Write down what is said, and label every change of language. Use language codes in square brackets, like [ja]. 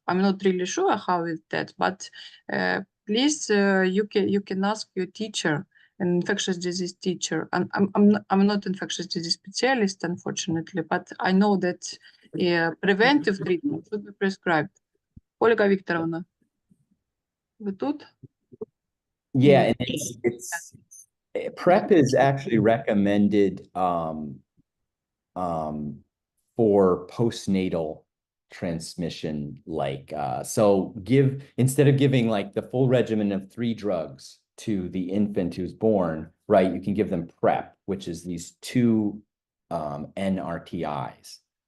[en] I'm not really sure how is that, but please, you can ask your teacher, an infectious disease teacher. I'm not infectious disease specialist, unfortunately, but I know that preventive treatment should be prescribed. [uk] Ольга Вікторовна, ви тут? [en] Yeah, and it's PrEP is actually recommended for postnatal transmission, so instead of giving like the full regimen of 3 drugs to the infant who's born, right, you can give them PrEP, which is these 2 NRTIs.